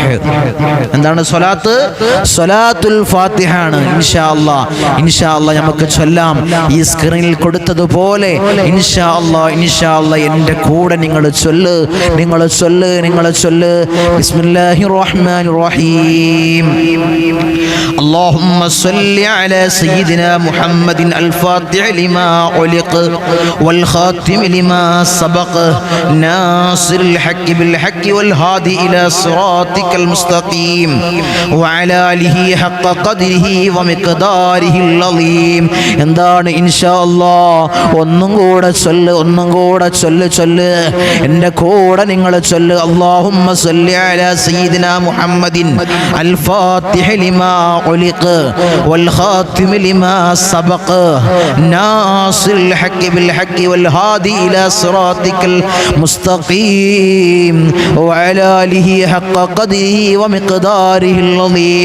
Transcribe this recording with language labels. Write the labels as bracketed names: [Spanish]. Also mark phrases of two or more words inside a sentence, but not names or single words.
[Malayalam] എന്താണ് സ്വലാത്ത്? സ്വലാത്തുൽ ഫാത്തിഹ ആണ്. [Arabic] إن شاء الله [Malayalam] നമുക്ക് ചൊല്ലാം. ഈ സ്ക്രീനിൽ കൊടുത്തതുപോലെ [Arabic] إن شاء الله [Malayalam] എൻ്റെ കൂടെ നിങ്ങൾ ചൊല്ല്. [Arabic] بسم الله الرحمن الرحيم. اللهم صل على سيدنا محمد الفاتح لما علق والخاتم لما سبق ناصر الحق بالحق والهادي إلى صراطك المستقيم وعلى آله حق قدره ومقداره العظيم. [Malayalam] എന്താണ് [Arabic] إن شاء الله? [Malayalam] ഒന്നും കൂടെ ചൊല്ല്. എൻ്റെ കൂടെ നിങ്ങൾ ചൊല്ല്. [Arabic] اللهم صل على سيدنا محمد الفاتح لما علق والخاتم لما سبق ناصر الحق بالحق والهادي إلى صراطك المستقيم وعلى آله حق قدره ومقداره العظيم.